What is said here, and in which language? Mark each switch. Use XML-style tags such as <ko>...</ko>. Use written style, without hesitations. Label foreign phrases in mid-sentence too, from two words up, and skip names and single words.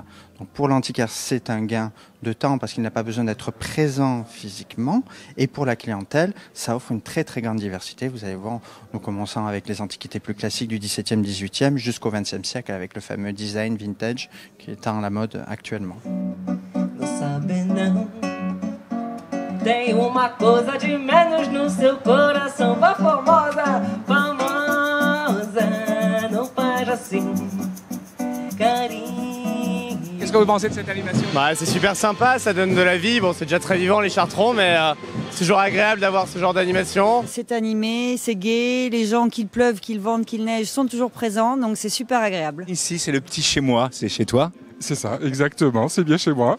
<fr>Donc pour l'antiquaire, c'est un gain de temps parce qu'il n'a pas besoin d'être présent physiquement. Et pour la clientèle, ça offre une très très grande diversité. Vous allez voir, nous commençons avec les antiquités plus classiques du XVIIe, XVIIIe jusqu'au XXe siècle avec le fameux design vintage qui est à la mode actuellement.</fr> <pt>Tem uma coisa de menos no seu coração, vá famosa, famosa, não faz assim, carinho.</pt> <fr>Qu'est-ce que vous pensez de cette animation? C'est super sympa, ça donne de la vie. Bon, c'est déjà très vivant les Chartrons, mais c'est toujours agréable d'avoir ce genre d'animation. C'est animé, c'est gai, les gens qu'il pleuve, qu'il vente, qu'il neige sont toujours présents, donc c'est super agréable. Ici, c'est le petit chez moi, c'est chez toi? C'est ça, exactement, c'est bien chez moi.</fr>